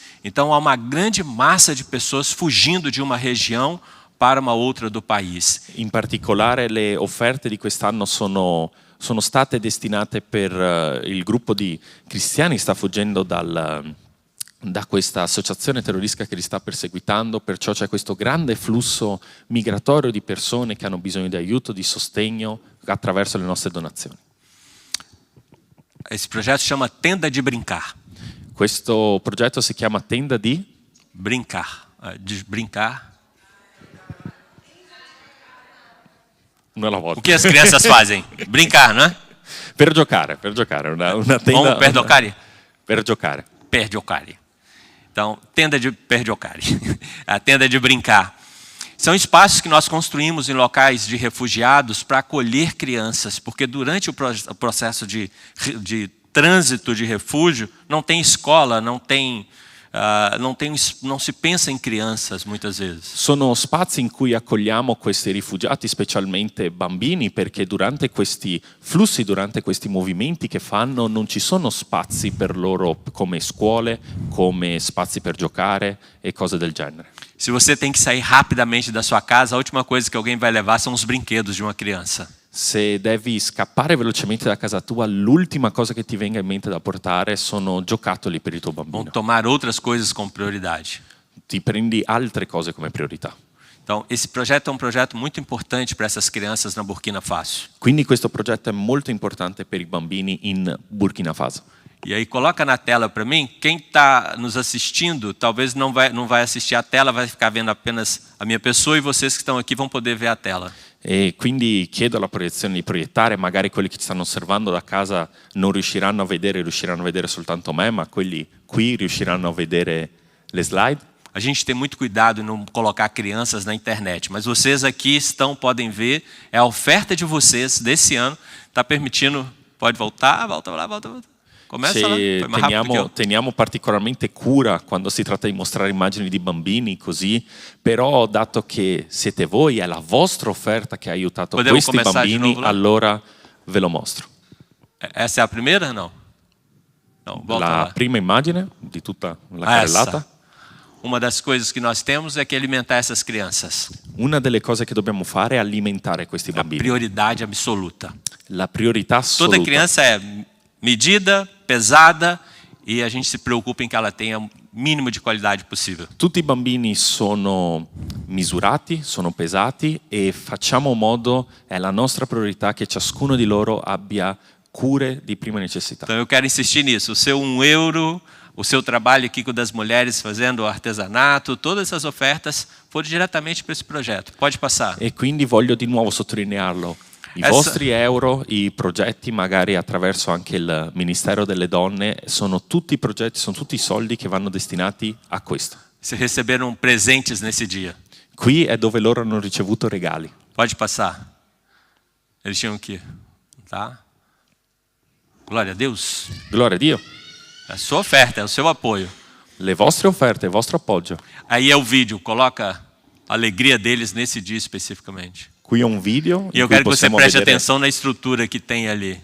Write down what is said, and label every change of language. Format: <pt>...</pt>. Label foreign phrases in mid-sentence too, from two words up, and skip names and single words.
<pt>Então há uma grande massa de pessoas fugindo de uma região para uma outra do país.</pt> <it>In particolare le offerte di quest'anno sono state destinate per il gruppo di cristiani che sta fuggendo da questa associazione terroristica che li sta perseguitando, perciò c'è questo grande flusso migratorio di persone che hanno bisogno di aiuto, di sostegno attraverso le nostre donazioni.</it> <pt>Esse projeto chama Tenda de Brincar.</pt> <it>Questo progetto si chiama Tenda di</it> <pt>Brincar. De brincar. O que as crianças fazem? Brincar, não é?</pt> <it>Per giocare. Una tenda. Per giocare? Per giocare. Per giocare.</it> <pt>Então, tenda de</pt> <it>per giocare.</it> <pt>A tenda de brincar. São espaços que nós construímos em locais de refugiados para acolher crianças, porque durante o processo de trânsito de refúgio não tem escola, não</pt> <it>si pensa in</it> <pt>crianças muitas vezes.</pt> <it>Sono spazi in cui accogliamo questi rifugiati, specialmente bambini, perché durante questi flussi, durante questi movimenti che fanno, non ci sono spazi per loro come scuole, come spazi per giocare e cose del genere.</it> <pt>Se você tem que sair rapidamente da sua casa, a última coisa que alguém vai levar são os brinquedos de uma criança.</pt> <it>Se devi scappare velocemente da casa tua, l'ultima cosa che ti venga in mente da portare sono giocattoli per il tuo bambino.</it> <pt>Vão tomar outras coisas com prioridade.</pt> <it>Ti prendi altre cose come priorità.</it> <pt>Então, esse projeto é um projeto muito importante para essas crianças na Burkina Faso.</pt> <it>Quindi questo progetto è molto importante per i bambini in Burkina Faso.</it> <pt>E aí coloca na tela para mim, quem está nos assistindo, talvez não vai assistir a tela, vai ficar vendo apenas a minha pessoa e vocês que estão aqui vão poder ver a tela.</pt> <it>E quindi chiedo alla proiezione di proiettare, magari quelli che ci stanno osservando da casa non riusciranno a vedere soltanto me, ma quelli qui riusciranno a vedere le slide.</it> <pt>A gente tem muito cuidado em não colocar crianças na internet, mas vocês aqui podem ver, é a oferta de vocês desse ano, está permitindo, pode voltar. Começa lá, foi mais rápido que eu.</pt> <it>Teniamo particolarmente cura quando si tratta di mostrare immagini di bambini così, però dato che siete voi, è la vostra offerta che ha aiutato questi bambini, allora ve lo mostro.</it> <pt>Essa é a primeira? Não. Volta la lá.</pt> <it>Prima immagine di tutta la carrellata.</it> <pt>Uma das coisas que nós temos é que alimentar essas crianças.</pt> <it>Una delle cose che dobbiamo fare è alimentare questi bambini.</it> <pt>Prioridade absoluta.</pt> <it>La priorità assoluta.</it> <pt>Toda criança é medida, pesada e a gente se preoccupa em que ela tenha o mínimo</pt> <it>di qualità</it> <pt>possibile.</pt> <it>Tutti i bambini sono misurati, sono pesati e facciamo modo, è la nostra priorità che ciascuno di loro abbia cure di prima necessità.</it> <pt>Então eu quero insistir nisso. O seu €1, o seu trabalho aqui com das mulheres fazendo artesanato, todas essas ofertas foram diretamente para esse projeto. Pode passar.</pt> <it>E quindi voglio di nuovo sottolinearlo. I vostri euro, i progetti magari attraverso anche il Ministero delle Donne, sono tutti i progetti, sono tutti i soldi che vanno destinati a questo.</it> <pt>Se receberam presentes nesse dia.</pt> <it>Qui è dove loro hanno ricevuto regali.</it> <pt>Pode passar. Eles tinham que, tá? Glória a Deus.</pt> <it>Gloria a Dio.</it> <pt>A sua oferta, é o seu apoio.</pt> <it>Le vostre offerte, il vostro appoggio.</it> <pt>Aí é o vídeo, coloca a alegria deles nesse dia especificamente.</pt> <it>Qui è un video</it> <pt>E</pt> <it>in</it> <pt>eu</pt> <it>cui</it> <pt>quero que você</pt> <it>possiamo</it> <pt>preste</pt> <it>vedere</it> <pt>atenção na estrutura que tem ali.</pt>